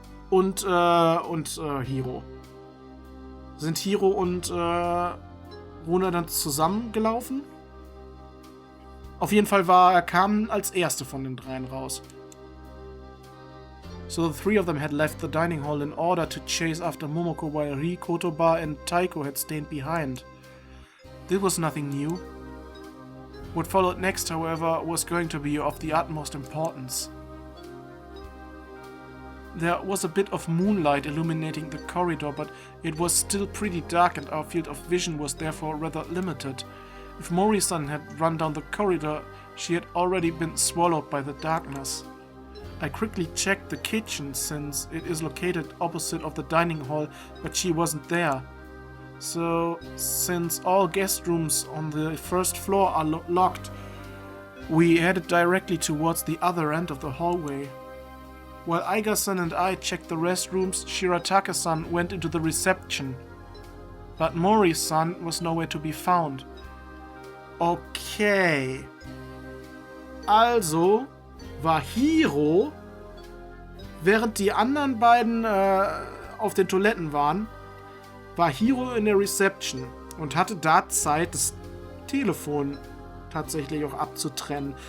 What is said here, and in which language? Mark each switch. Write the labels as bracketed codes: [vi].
[de] Und Hiro. Sind Hiro und Runa dann zusammengelaufen? Auf jeden Fall kam als erste von den dreien raus. [en] So the three of them had left the dining hall in order to chase after Momoko while Rie, Kotoba and Taiko had stayed behind. This was nothing new. What followed next, however, was going to be of the utmost importance. There was a bit of moonlight illuminating the corridor, but it was still pretty dark and our field of vision was therefore rather limited. If Mori-san had run down the corridor, she had already been swallowed by the darkness. I quickly checked the kitchen since it is located opposite of the dining hall, but she wasn't there. So, since all guest rooms on the first floor are locked, we headed directly towards the other end of the hallway. While Aiga-san and I checked the restrooms, Shiratake-san went into the reception. But Mori-san was nowhere to be found. Okay. [de] Also war Hiro, während die anderen beiden auf den Toiletten waren, war Hiro in der Reception und hatte da Zeit, das Telefon tatsächlich auch abzutrennen.